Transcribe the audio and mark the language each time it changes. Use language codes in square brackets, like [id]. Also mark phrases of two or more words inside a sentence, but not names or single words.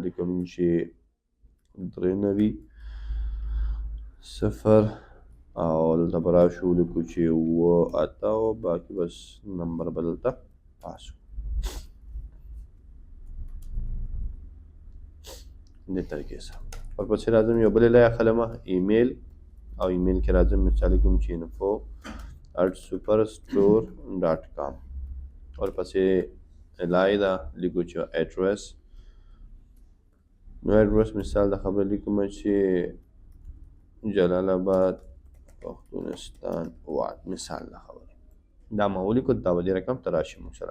[ps] لیکم چې 93 0 او دلته به راشو لیکو چې 8 او باقي بس نمبر به دلته پاس کړو. دې طریقې سره ورپسې راځم یو بلې لای اخلم ایمیل او ایمیل کې راځم مثال کوم چې info@superstore.com ورپسې لای دا لیکو چې ایډرس، نو ایډرس مثال د خبرې لیکم چې جلال آباد پښتونستان واد مثال د خبرې دا ما ولیکو، دا به دې رقم ته راشي موږ سره.